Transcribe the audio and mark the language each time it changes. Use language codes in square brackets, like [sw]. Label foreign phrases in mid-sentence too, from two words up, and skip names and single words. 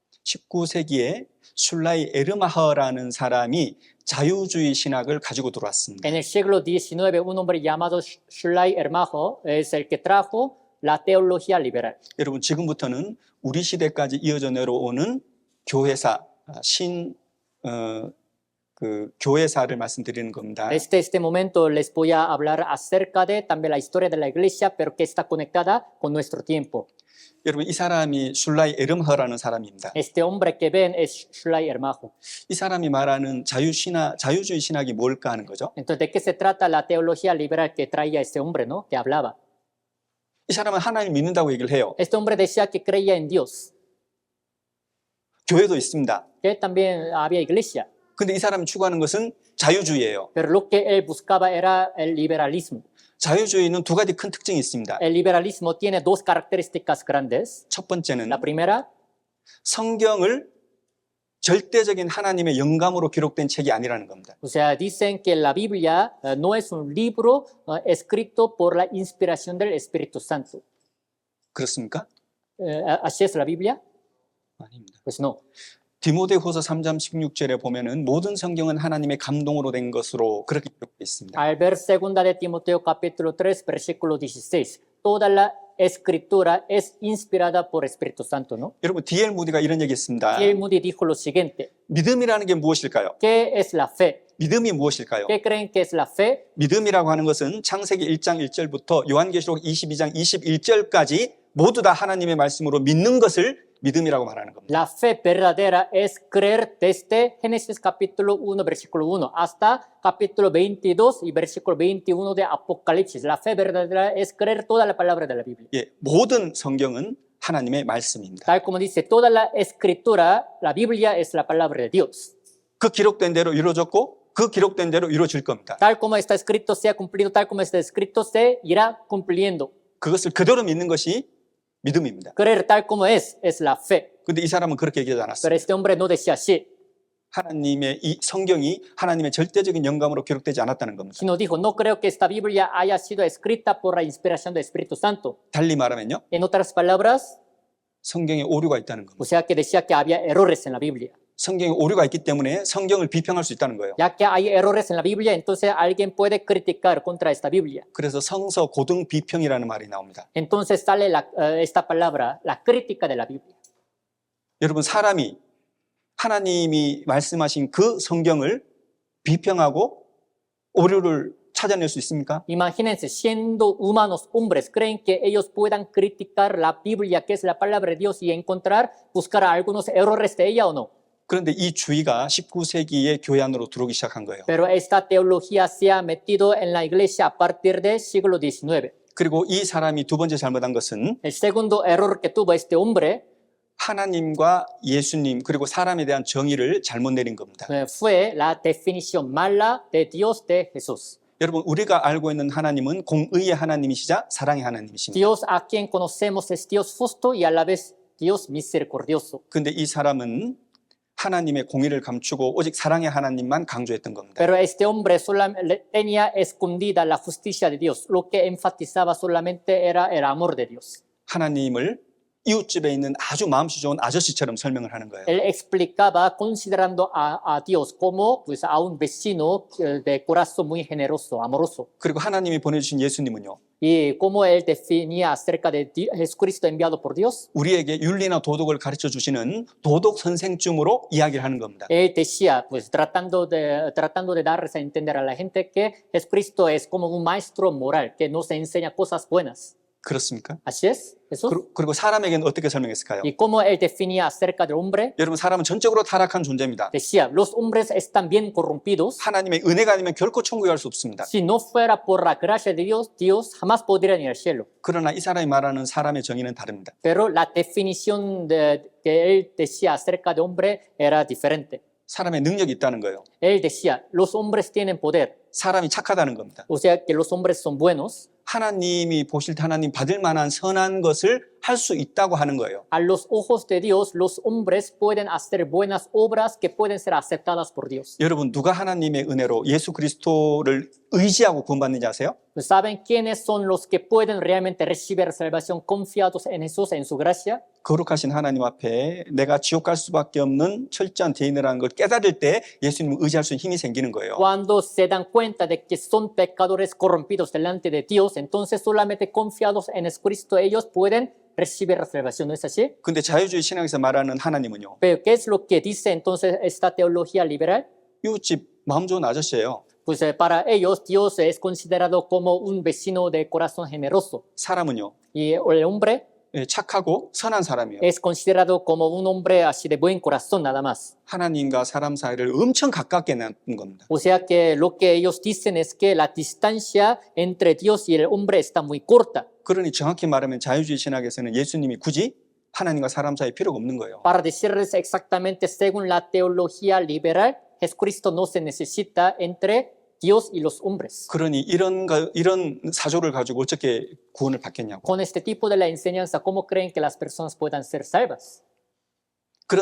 [ko] 19세기에 슐라이 에르마허라는 사람이 자유주의 신학을 가지고 들어왔습니다. [es] En el siglo XIX, un hombre llamado Schley Ermajo es el que trajo la teología liberal. [ko] 여러분, 지금부터는 우리 시대까지 이어져 내려오는 교회사, 교회사를 말씀드리는 겁니다. [es] Desde este momento les voy a hablar acerca de también la historia de la iglesia, pero que está conectada con nuestro tiempo. [ko] 여러분, 이 사람이 슐라이 에르마허라는 사람입니다. [es] Este hombre que ven es Schley Ermajo. [ko] 이 사람이 말하는 자유주의 신학이 뭘까 하는 거죠. [es] Entonces, ¿de qué se trata la teología liberal que traía este hombre, no? Que hablaba. [ko] 이 사람은 하나님 믿는다고 얘기를 해요. [es] Este hombre decía que creía en Dios, [ko] 교회도 있습니다. [es] que también había iglesia, [ko] 근데 이 사람이 추구하는 것은 자유주의예요. [es] pero lo que él buscaba era el liberalismo. [ko] 자유주의는 두 가지 큰 특징이 있습니다. [es] El liberalismo tiene dos características grandes. [ko] 첫 번째는 [es] La primera, [ko] 성경을 절대적인 하나님의 영감으로 기록된 책이 아니라는 겁니다. [es] o sea, dicen que la Biblia no es un libro escrito por la inspiración del Espíritu Santo. [ko] 그렇습니까? [es] ¿Así es la Biblia? [ko] 아닙니다. [es] Pues no. [ko] 디모데후서 3장 16절에 보면은 모든 성경은 하나님의 감동으로 된 것으로 그렇게 기록되어 있습니다. [es] Al ver 2 de Timoteo capítulo 3, versículo 16, toda la escritura es inspirada por Espíritu Santo, ¿no? [ko] 여러분 D.L. 무디가 이런 얘기했습니다. [es] Y el Moody dijo lo siguiente, [ko] 믿음이라는 게 무엇일까요? [es] ¿qué es la fe? [ko] 믿음이 무엇일까요? [es] ¿Qué creen que es la fe? [ko] 믿음이라고 하는 것은 창세기 1장 1절부터 요한계시록 22장 21절까지 모두 다 하나님의 말씀으로 믿는 것을 믿음이라고 말하는 겁니다. [es] La fe verdadera es creer desde Génesis capítulo 1, versículo 1, hasta capítulo 22 y versículo 21 de Apocalipsis. La fe verdadera es creer toda la palabra de la Biblia. [ko] 예, 모든 성경은 하나님의 말씀입니다. [es] Tal como dice, toda la escritura, la Biblia es la palabra de Dios. [ko] 그 기록된 대로 이루어졌고 그 기록된 대로 이루어질 겁니다. [es] Tal como está escrito, se ha cumplido, tal como está escrito, se irá cumpliendo. [ko] 그것을 그대로 믿는 것이 믿음입니다. [es] Creer tal como es la fe. [ko] 근데 이 사람은 그렇게 얘기하지 [es] Pero [ko] 않았어요. [es] este hombre no decía así, [ko] 하나님의 이 성경이 하나님의 절대적인 영감으로 기록되지 않았다는 겁니다. [es] sino dijo, no creo que esta Biblia haya sido escrita por la inspiración del Espíritu Santo. [ko] 달리 말하면요. [es] En otras palabras, [ko] 성경에 오류가 있다는 겁니다. [es] o sea que decía que había errores en la Biblia. [ko] 성경에 오류가 있기 때문에 성경을 비평할 수 있다는 거예요. [es] Ya que hay errores en la Biblia, entonces alguien puede criticar contra esta Biblia. [ko] 그래서 성서 고등 비평이라는 말이 나옵니다. [es] Entonces sale esta palabra, la crítica de la Biblia. [ko] 여러분 사람이 하나님이 말씀하신 그 성경을 비평하고 오류를 찾아낼 수 있습니까? [es] Imagínense, siendo humanos, hombres, creen que ellos puedan criticar la Biblia, que es la palabra de Dios, y encontrar, buscar algunos errores de ella o no. [ko] 그런데 이 주의가 19세기의 교회 안으로 들어오기 시작한 거예요. [es] Pero esta teología se ha metido en la iglesia a partir del siglo XIX. [ko] 그리고 이 사람이 두 번째 잘못한 것은 [es] El segundo error que tuvo este hombre [ko] 하나님과 예수님 그리고 사람에 대한 정의를 잘못 내린 겁니다. [es] fue la definición mala de Dios de Jesús. [ko] 여러분 우리가 알고 있는 하나님은 공의의 하나님이시자 사랑의 하나님이십니다. [es] Dios a quien conocemos es Dios justo y a la vez Dios misericordioso. [ko] 근데 이 사람은 하나님의 공의를 감추고 오직 사랑의 하나님만 강조했던 겁니다. [es] Pero este hombre solamente tenía escondida la justicia de Dios. Lo que enfatizaba solamente era el amor de Dios. [ko] 하나님을 이웃집에 있는 아주 마음씨 좋은 아저씨처럼 설명을 하는 거예요. [es] Él explicaba considerando a Dios como pues, a un vecino de corazón muy generoso, amoroso. [ko] 그리고 하나님이 보내주신 예수님은요. [es] Y cómo él definía acerca de Jesucristo enviado por Dios. [ko] 우리에게 윤리나 도덕을 가르쳐 주시는 도덕 선생쯤으로 이야기를 하는 겁니다. [es] Él decía, pues tratando de darles a entender a la gente que Jesucristo es como un maestro moral que nos enseña cosas buenas. [ko] 그렇습니까? [es] ¿Así es, Jesús? [ko] 그리고 사람에게는 어떻게 설명했을까요? [es] Y cómo él definía acerca del hombre, [ko] 여러분 사람은 전적으로 타락한 존재입니다. [es] decía, los hombres están bien corrompidos. [ko] 하나님의 은혜가 아니면 결코 천국에 갈 수 없습니다. [es] Si no fuera por la gracia de Dios, Dios jamás podría ir al cielo. [ko] 그러나 이 사람이 말하는 사람의 정의는 다릅니다. [es] Pero la definición que él decía acerca del hombre era diferente. [ko] 사람의 능력이 있다는 거예요. [es] Él decía, los hombres tienen poder, [ko] 사람이 착하다는 겁니다. [es] o sea que los hombres son buenos. [ko] 하나님이 보실 때 하나님 받을 만한 선한 것을 할 수 있다고 하는 거예요. [es] A los ojos de Dios, los hombres pueden hacer buenas obras que pueden ser aceptadas por Dios. [ko] 여러분 누가 하나님의 은혜로 예수 그리스도를 의지하고 구원받는지 아세요? [es] ¿Saben quiénes son los que pueden realmente recibir salvación confiados en Jesús, en su gracia? [ko] 거룩하신 하나님 앞에 내가 지옥 갈 수밖에 없는 철저한 죄인이라는 걸 깨달을 때 예수님을 의지할 수 있는 힘이 생기는 거예요. [es] Cuando se dan cuenta de que son pecadores corrompidos delante de Dios, entonces solamente confiados en Jesucristo ellos pueden recibir la salvación, ¿no es así? [ko] 근데 자유주의 신학에서 말하는 하나님은요. [es] Pero ¿qué es lo que dice entonces esta teología liberal? [ko] 이웃집 마음 좋은 아저씨예요. [es] Pues para ellos Dios es considerado como un vecino de corazón generoso [ko] 사람은요. [es] y el hombre [ko] 착하고 선한 사람이에요. [es] es considerado como un hombre así de buen corazón nada más. [ko] 하나님과 사람 사이를 엄청 가깝게 놨던 겁니다. [es] O sea que lo que ellos dicen es que la distancia entre Dios y el hombre está muy corta. [ko] 그러니 정확히 말하면 자유주의 신학에서는 예수님이 굳이 하나님과 사람 사이 필요가 없는 거예요. [es] Para decirles exactamente según la teología liberal, Jesucristo no se necesita entre Dios y los hombres. [ko] 그러니 이런 사조를 가지고 어떻게 구원을 받겠냐고. [es] Con este tipo de la enseñanza, ¿cómo creen que las personas puedan ser salvas?